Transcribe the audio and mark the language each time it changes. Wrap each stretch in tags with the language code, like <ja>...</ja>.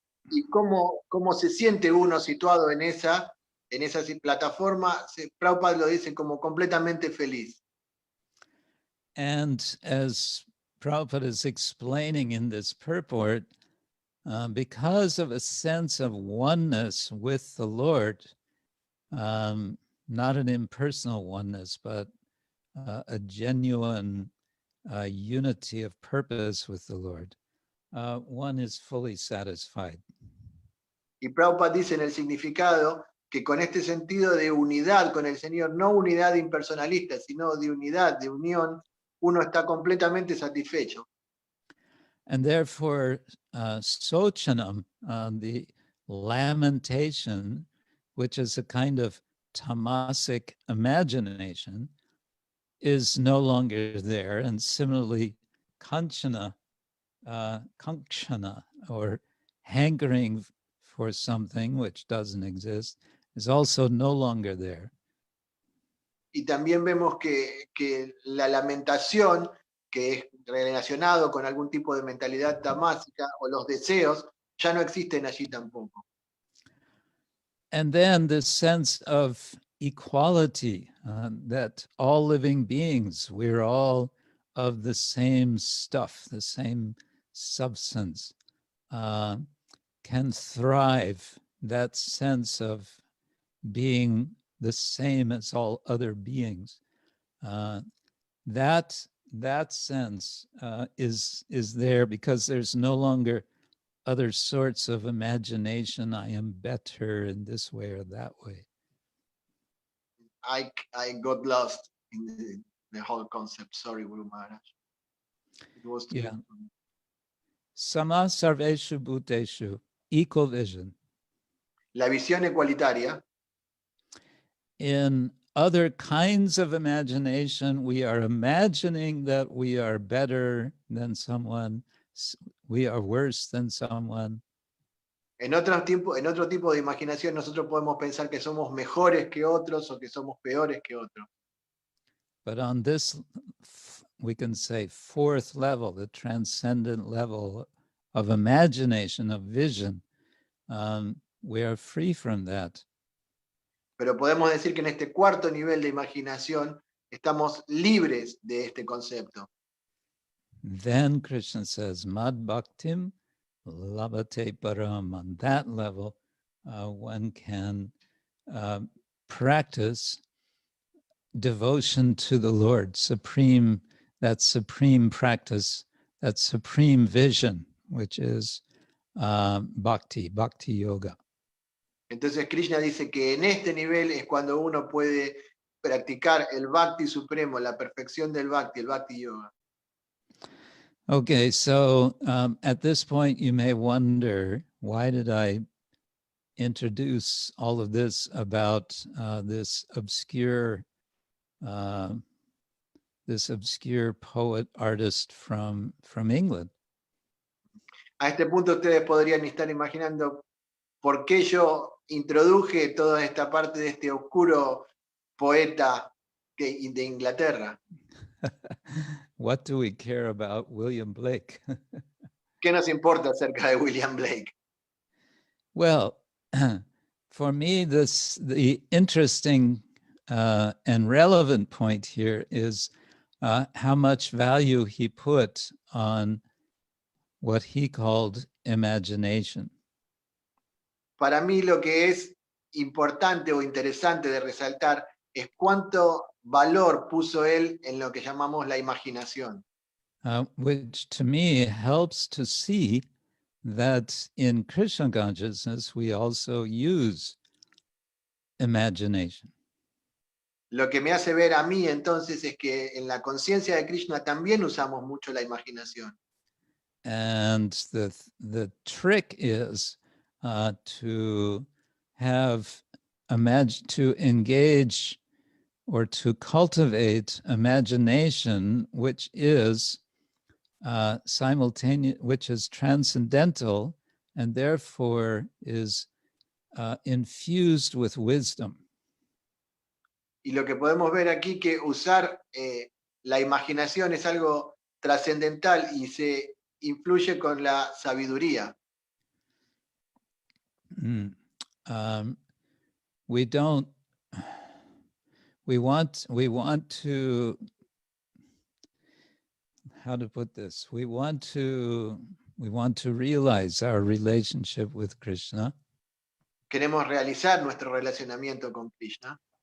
<es>¿Y cómo se siente uno situado en esa plataforma? Prabhupada lo dice como completamente feliz.</es> <en>And as Prabhupada is explaining in this purport, because of a sense of oneness with the Lord, not an impersonal oneness, but a genuine unity of purpose with the Lord, one is fully satisfied.</en> <es>Y Prabhupada dice en el significado que con este sentido de unidad con el Señor, no unidad impersonalista, sino de unidad, de unión, uno está completamente satisfecho.</es> <en>And therefore, sochanam, the lamentation, which is a kind of tamasic imagination, is no longer there. And similarly, kāṅkṣana, or hankering for something which doesn't exist, is also no longer there.</en> <es>Y también vemos que la lamentación, que es relacionado con algún tipo de mentalidad tamásica, o los deseos, ya no existen allí tampoco.</es> <en>And then this sense of equality, that all living beings, we're all of the same stuff, the same substance, can thrive, that sense of being the same as all other beings. That that sense is there because there's no longer other sorts of imagination. I am better in this way or that way. I got lost in the whole concept. Sorry, Guru Maharaj. It was too Yeah.</en> <sa>Samaḥ sarveṣu bhūteṣu,</sa> <en>equal vision.</en> <es>La visión ecualitaria.</es> <en>In other kinds of imagination, we are imagining that we are better than someone, we are worse than someone.</en> <es>En otro tipo de imaginación, nosotros podemos pensar que somos mejores que otros o que somos peores que otros.</es> <en>But on this, we can say, fourth level, the transcendent level of imagination, of vision, we are free from that.</en> <es>Pero podemos decir que en este cuarto nivel de imaginación estamos libres de este concepto.</es> <en>Then Krishna says,</en> <sa>mad-bhaktiṁ, labhate parām.</sa> <en>On that level, one can practice devotion to the Lord, that supreme practice, that supreme vision, which is bhakti yoga.</en> <es>Entonces Krishna dice que en este nivel es cuando uno puede practicar el bhakti supremo, la perfección del bhakti, el bhakti yoga.</es> <en>Okay, so at this point you may wonder, why did I introduce all of this about this obscure poet artist from England?</en> <es>A este punto ustedes podrían estar imaginando por qué yo introduje toda esta parte de este oscuro poeta de Inglaterra.</es> <en>What do we care about William Blake?</en> <es>¿Qué nos importa acerca de William Blake?</es> <en>Well, for me, the interesting and relevant point here is how much value he put on what he called imagination.</en> <es>Para mí lo que es importante o interesante de resaltar es cuánto valor puso él en lo que llamamos la imaginación.</es> <en>Which to me helps to see that in Krishna consciousness we also use imagination.</en> <es>Lo que me hace ver a mí entonces es que en la conciencia de Krishna también usamos mucho la imaginación.</es> <en>And the trick is to engage or to cultivate imagination, which is simultaneous, which is transcendental, and therefore is infused with wisdom.</en> <es>Y lo que podemos ver aquí que usar la imaginación es algo trascendental y se influye con la sabiduría.</es> <en>We want to, how to put this? We want to realize our relationship with Krishna.</en> <es>Queremos realizar nuestro relacionamiento con Krishna.</es>